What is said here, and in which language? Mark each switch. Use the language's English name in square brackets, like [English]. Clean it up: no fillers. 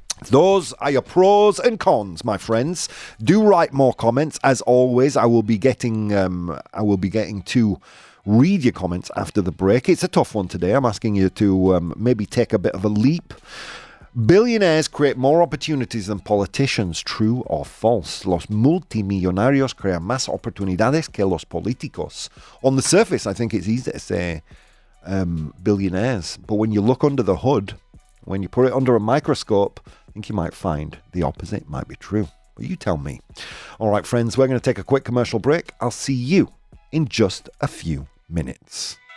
[English] Those are your pros and cons, my friends. Do write more comments. As always, I will be getting to read your comments after the break. It's a tough one today. I'm asking you to maybe take a bit of a leap. Billionaires create more opportunities than politicians. True or false? [Spanish] Los multimillonarios crean más oportunidades que los políticos. [English] On the surface, I think it's easy to say billionaires. But when you look under the hood, when you put it under a microscope, I think you might find the opposite might be true. But you tell me. All right, friends, we're going to take a quick commercial break. I'll see you in just a few minutes.